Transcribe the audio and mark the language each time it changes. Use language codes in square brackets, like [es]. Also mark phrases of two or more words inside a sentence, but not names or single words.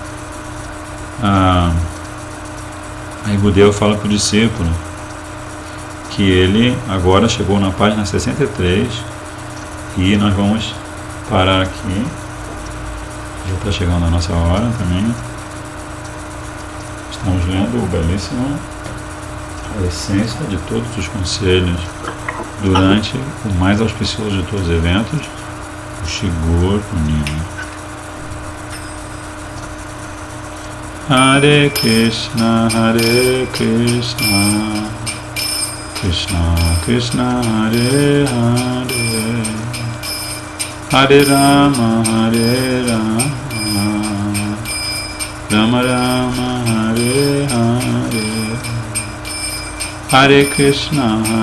[pt] Aí Gudel fala para o discípulo que ele agora chegou na página 63 e nós vamos parar aqui. Já está chegando a nossa hora também. Estamos lendo o belíssimo A Essência de Todos os Conselhos durante o mais auspicioso de todos os eventos, o Shigur Punima. [sa] Hare Krishna, Krishna Krishna, Hare Hare, Hare Rama, Rama Rama, Hare Hare, Hare Krishna,